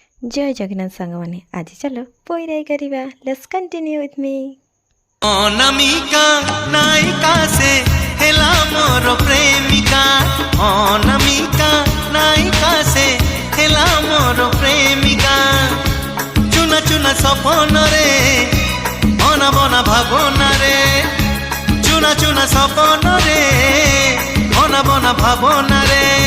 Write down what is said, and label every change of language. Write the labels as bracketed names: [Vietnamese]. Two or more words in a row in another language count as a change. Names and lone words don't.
[Odia] ଜୟ ଜଗନ୍ନାଥ ସାଙ୍ଗମାନେ ଆଜ ଚଲୋ ପୋଈରାଈ କରିବା [English] let's continue with me. [Odia] ଅନାମିକା ନାୟିକା ସେ ହେଲା ମୋର ପ୍ରେମିକା, ଅନାମିକା ନାୟିକା ସେ ହେଲା ମୋର ପ୍ରେମିକା। ଚୁନା ଚୁନା ସପନ ରେ ବନା ବନା ଭାବନା ରେ, ଚୁନା ଚୁନା ସପନ ରେ ବନା ବନା ଭାବନା ରେ।